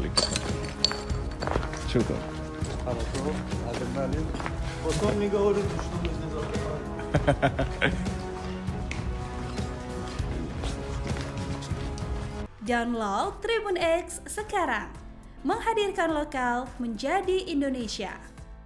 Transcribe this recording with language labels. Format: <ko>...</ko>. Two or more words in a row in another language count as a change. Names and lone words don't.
<ru>Че там? Хорошо, адреналин. Потом не говорите, что мы не забываем.</ru> <id>Download Tribun X sekarang. Menghadirkan lokal menjadi Indonesia.</id>